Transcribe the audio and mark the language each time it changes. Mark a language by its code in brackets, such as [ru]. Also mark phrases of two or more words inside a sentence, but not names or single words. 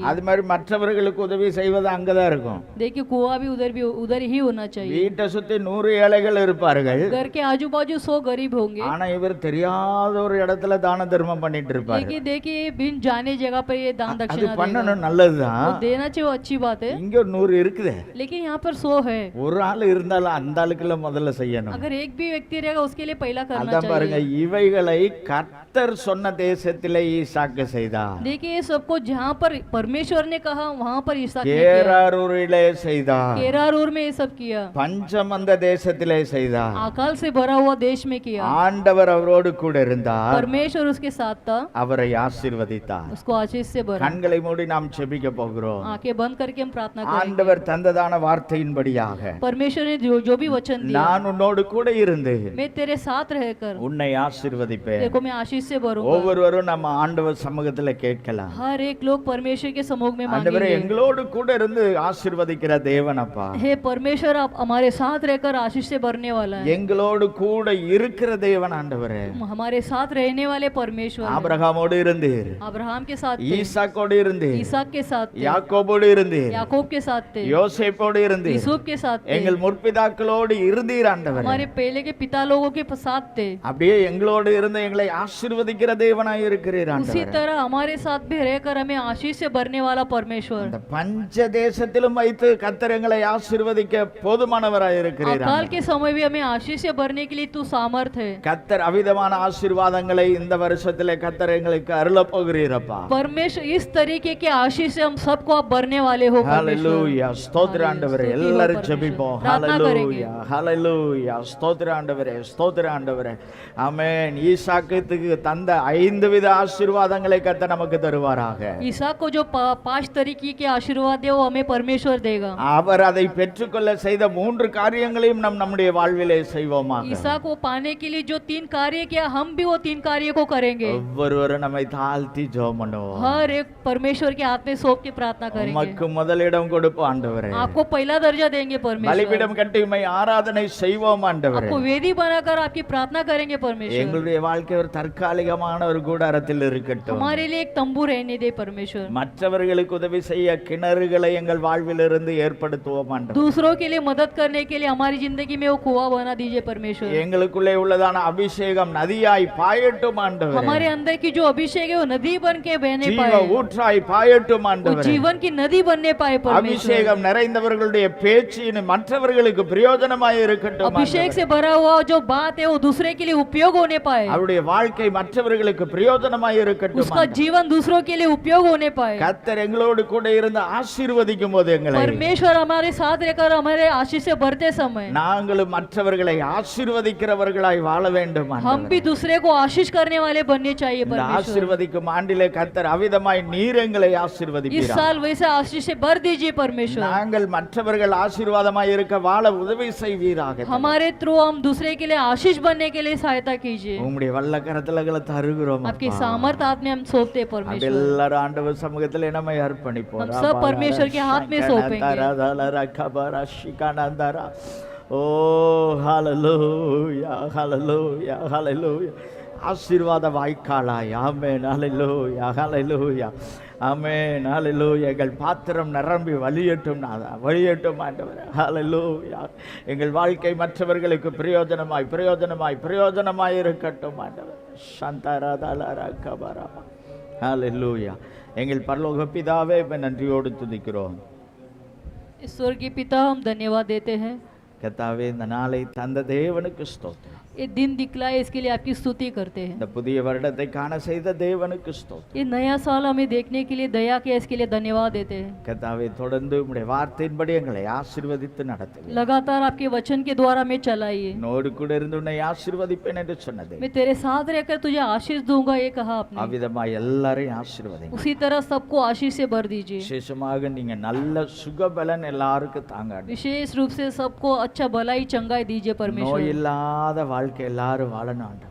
[ta] அது மாதிரி மற்றவர்களுக்கு உதவி செய்வது அங்கதான் இருக்கும். [hi] देखिए कुआं भी उधर ही होना चाहिए। [ta] வீட்டை சுத்தி 100 ஏழைகள் இருப்பார்கள், [hi] घर के आजू बाजू 100 गरीब होंगे, [ta] ஆனா இவர் தெரியாத ஒரு இடத்துல தான தர்மம் பண்ணிட்டு இருப்பாரு. [hi] लेकिन देखिए बिन जाने जगह पर ये दान [ta] அது [hi] दक्षिणा देगा। [ta] பண்ணணும், நல்லதுதான். [hi] वो देना चाहिए, वो अच्छी बात है, [ta] இங்க ஒரு 100 இருக்குதே, [hi] लेकिन यहाँ पर 100 है। [ta] ஒரு ஆள் இருந்தாலும் அந்த ஆளுக்குள்ள முதல்ல செய்யணும். [hi] अगर एक भी व्यक्ति रहेगा उसके लिए पहला करना [ta] அதான் பாருங்க, [hi] चाहिए। [ta] இவைகளை கர்த்தர் சொன்ன தேசத்திலே ஈசாக்கு செய்தார், [hi] देखिए ये सबको जहाँ पर परमेश्वर ने कहा वहाँ पर इसहाक ने किया। [ta] கேராரூரிலே செய்தார், [hi] केरारूर में ये सब किया, [ta] பஞ்சமந்த தேசத்திலே செய்தார். [hi] अकाल से भरा हुआ देश में किया। [ta] ஆண்டவர் அவரோடு கூட இருந்தார், [hi] परमेश्वर उसके साथ था, [ta] அவரை ஆசீர்வதித்தார். [hi] उसको आशीष से भरा। [ta] கண்களை மூடி நாம் செபிக்க போகிறோம். [hi] आंखें बंद करके हम प्रार्थना करेंगे। [ta] ஆண்டவர் தந்ததான வார்த்தையின்படியாக [hi] परमेश्वर ने जो भी वचन दिया, [ta] நான் உன்னோடு கூட இருந்து [hi] मैं तेरे साथ रहकर [ta] உன்னை ஆசீர்வதிப்பேன். [hi] देखो मैं आशीष से भरूंगा। [ta] ஒவ்வொருவரும் நம்ம ஆண்டவர் சமூகத்துல கேட்கலாம், [hi] हर एक लोग परमेश्वर के समूह में [ta] ஆண்டவரே [hi] मांगेंगे, [ta] எங்களோடு கூட இருந்து ஆசீர்வதிக்கிற தேவனப்பா, [hi] हे परमेश्वर आप हमारे साथ रहकर आशीष से भरने वाला है, [ta] எங்களோடு கூட இருக்கிற தேவன் ஆண்டவரே. [hi] हमारे साथ रहने वाले परमेश्वर है। [ta] ஆபிரகாமோடு இருந்தீர், [hi] अब्राहम के साथ थे, [ta] ஈசாக்கோடு இருந்தீர், [hi] इसहाक के साथ थे, [ta] யாக்கோபோடு இருந்தீர், [hi] याकूब के साथ थे, [ta] யோசேப்போடு இருந்தீர், [hi] यूसुफ के साथ थे, [ta] எங்கள் முற்பிதாக்களோடு இருந்தீர் ஆண்டவரே. [hi] हमारे पहले के पिता लोगों के साथ थे। [ta] அப்படியே எங்களோடு இருந்து எங்களை ஆசீர்வதிக்கிற தேவனாய் இருக்கிறீர் [hi] उसी [ta] ஆண்டவரே. [hi] तरह हमारे साथ भी रहकर हमें आशीष से भरने वाला परमेश्वर, [ta] இந்த பஞ்ச தேசத்திலும் வைத்து கர்த்தர் எங்களை ஆசீர்வதிக்க போதுமானவராய் இருக்கிறீர் [hi] अकाल [ta] ஆண்டவரே. [hi] के समय भी हमें आशीष से भरने के लिए तू सामर्थ है। [ta] கர்த்தர் அவிதமான ஆசீர்வாதங்களை இந்த வருஷத்திலே கர்த்தர் எங்களுக்கு அருள போகிறீரப்பா. [hi] परमेश्वर इस तरीके के आशीष से हम सबको आप भरने वाले हो परमेश्वर। [ta] ஹalleluya, ஸ்தோத்திர ஆண்டவரே. [hi] स्तुति हो [ta] எல்லாரும் [hi] परमेश्वर। [ta] ஜெபிப்போம். [hi] प्रार्थना करेंगे। [ta] ஹalleluya, ஹalleluya, ஸ்தோத்திர ஆண்டவரே, ஸ்தோத்திர ஆண்டவரே. ஆமென். ஈசாக்குக்கு தந்த 5 வித ஆசீர்வாதங்களை கர்த்தர் நமக்கு தருவாராக. [hi] ईसा को जो 5 तरीके के आशीर्वाद है वो हमें परमेश्वर देगा। [ta] அவர் அதை பெற்றுக்கொள்ள செய்த 3 காரியங்களையும் நம்முடைய வாழ்விலே செய்வோமாக. [hi] ईसा को पाने के लिए जो 3 कार्य किया हम भी वो 3 कार्य को करेंगे। [ta] ஒவ்வொருவரும் நம்மை தாழ்த்தி ஜெபம் பண்ணுவோம். [hi] हर एक परमेश्वर के हाथ में सौंप के प्रार्थना करेंगे। [ta] உமக்கு முதலிடம் கொடுப்போம் ஆண்டவரே. [hi] आपको पहला दर्जा देंगे परमेश्वर। [ta] பலிபீடம் கட்டி உம்மை ஆராதனை செய்வோம் ஆண்டவரே. [hi] आपको वेदी बनाकर आपकी प्रार्थना करेंगे परमेश्वर। [ta] எங்களுடைய வாழ்க்கை ஒரு தற்காலிகமான ஒரு கூடாரத்தில் இருக்கட்டும். [hi] हमारे लिए एक तंबू रहने दे परमेश्वर। [ta] மற்றவர்களுக்கு உதவி செய்ய கிணறுகளை எங்கள் வாழ்விலிருந்து ஏற்படுத்துவோம் ஆண்டவரே. [hi] दूसरों के लिए मदद करने के लिए हमारी जिंदगी में वो कुआं बना दीजिए परमेश्वर। [ta] எங்களுக்குள்ளே உள்ளதான அபிஷேகம் அபிஷேகம் நதியாய் பாயட்டும் ஆண்டவரே. [hi] हमारे अंदर की जो अभिषेक है वो नदी बन के बहने [ta] ஜீவ [hi] पाए, [ta] ஊற்றாய் பாயட்டும் [hi] वो [ta] ஆண்டவரே. [hi] जीवन की नदी बनने पाए परमेश्वर। [ta] அபிஷேகம் நிறைந்தவர்களுடைய பேச்சு இனி மற்றவர்களுக்கு பிரயோஜனமாய் இருக்கட்டும் [hi] अभिषेक [ta] ஆண்டவரே. [hi] से भरा हुआ जो बात है वो दूसरे के लिए उपयोग होने पाए, [ta] அவருடைய வாழ்க்கை மற்றவர்களுக்கு பிரயோஜனமாய் இருக்கட்டும் [hi] उसका [ta] ஆண்டவரே. [hi] जीवन दूसरों के लिए उपयोग होने पाए। [ta] கர்த்தர் எங்களோடு கூட இருந்து ஆசீர்வதிக்கும் போது எங்களை [hi] परमेश्वर हमारे साथ रहकर हमारे आशीष से भरते समय [ta] நாங்களும் மற்றவர்களை ஆசீர்வதிக்கிறவர்களாய் வாழ வேண்டும் [hi] हम [ta] ஆண்டவரே. [hi] भी दूसरे को आशीष करने वाले बनने चाहिए [ta] இந்த [hi] परमेश्वर। [ta] ஆசீர்வதிக்கும் ஆண்டிலே கர்த்தர் அவிதமாய் நீர் எங்களை [hi] इस [ta] ஆசீர்வதிப்பீராக. [hi] साल वैसे आशीष से भर दीजिए परमेश्वर। [ta] நாங்கள் மற்றவர்கள் ஆசீர்வாதமாய் இருக்க வாழ உதவி செய்வீராக. [hi] हमारे थ्रू हम दूसरे के लिए आशीष बनने के लिए सहायता कीजिए। [ta] உம்முடைய வல்ல கரத்துல தருகிறோம் [hi] आपके [ta] அப்பா. [hi] सामर्थ हाथ में हम सौंपते हैं [ta] அப்படி [hi] परमेश्वर। [ta] எல்லாரும் ஆண்டவர் சமூகத்திலே நம்மை அர்ப்பணிப்போம். [hi] हम सब परमेश्वर के हाथ में सौंपेंगे। [ta] ஓ ஹalleluya ஹalleluya ஹalleluya. ஆசீர்வாத வாய்க்காலாய். ஆமென். ஹalleluya ஹalleluya. ஆமென். ஹalleluya. எங்கள் பாத்திரம் நிரம்பி வழியட்டும் வழியட்டும் ஆண்டவரே. ஹalleluya. எங்கள் வாழ்க்கை மற்றவர்களுக்கு பிரயோஜனமாய் பிரயோஜனமாய் பிரயோஜனமாய் இருக்கட்டும் ஆண்டவரே. சந்தரதலர கபரா. ஹalleluya. எங்கள் பரலோக பிதாவே நன்றியோடு துதிக்கிறோம். [hi] स्वर्गीय पिता हम धन्यवाद देते हैं, [ta] கர்த்தாவே இந்த நாளை தந்த தேவனுக்கு ஸ்தோத்திரம். [hi] ये दिन दिखलाए इसके लिए आपकी स्तुति करते हैं। [ta] இந்த புதிய வருடத்தை காண செய்த தேவனுக்கு ஸ்தோத்திரம். [hi] ये नया साल हमें देखने के लिए दया किया, इसके लिए धन्यवाद देते हैं। [ta] கர்த்தாவே தொடர்ந்து உம்முடைய வார்த்தையின்படி எங்களை ஆசீர்வதித்து நடத்துவீர். [hi] लगातार आपके वचन के द्वारा हमें चलाइए। [ta] நோடு கூட இருந்து உன்னை ஆசீர்வதிப்பேன் என்று சொன்னதே. [hi] मैं तेरे साथ रहकर तुझे आशीष दूंगा, ये कहा आपने। [ta] அவ்விதமாய் எல்லாரையும் ஆசீர்வதிங்க. [hi] उसी तरह सबको आशीष से भर दीजिए। [ta] விசேஷமாக நீங்க நல்ல சுகபலன் எல்லாருக்கும் தாங்க. [hi] विशेष रूप से सबको अच्छा भलाई चंगाई दीजिए [ta] நோய் [hi] परमेश्वर। [ta] இல்லாத வாழ்க்கை எல்லாரும் வாழணும் ஆண்டவரே.